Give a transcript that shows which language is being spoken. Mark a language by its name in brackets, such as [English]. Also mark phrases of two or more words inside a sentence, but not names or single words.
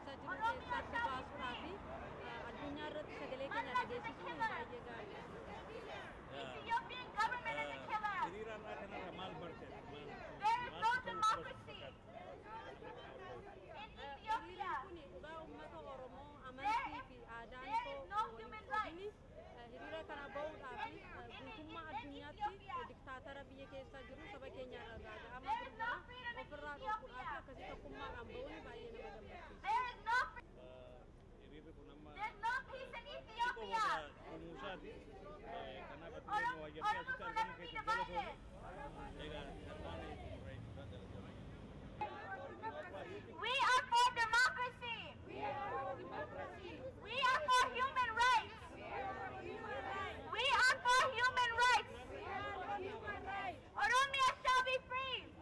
[Oromo] keessatti baasuudhaa fi addunyaa irratti sagalee keenya dhageessisuun baay'ee gaariidha. [English] Ethiopian government is a killer. [Oromo] hiriiraan kanarra maal barte? [English] There is no democracy in Ethiopia. [Oromo] Kun dhugaa uummata Oromoo [English] There [Oromo] amantii fi aadaan [English] is [Oromo] koo [English] no human rights. [Oromo] hiriira kana bahuudhaa fi guutummaa addunyaatti diktaatara biyya keessa jiru saba keenya irraa ga'ama [English] There is no [Oromo] gurgura [English] freedom in [Oromo] ofirraa dhorkuudhaa fi [English] Ethiopia. [Oromo] akkasii tokkummaadhaan bahuun baay'ee nama gammachiisa. [English] There is no [Oromo] hiriirri kun amma [English] there's no peace in [Oromo] xiqqoo [English] Ethiopia. [Oromo] uumuusaati. Kanaaf ati [English] Oromo [Oromo] wayyatti asitti [English] will [Oromo] argamu [English] never be [Oromo] keessa jala [English] divided. [Oromo] egaa darbaan [English] We are for democracy. We are for human rights. We are for human rights. Oromia shall be free.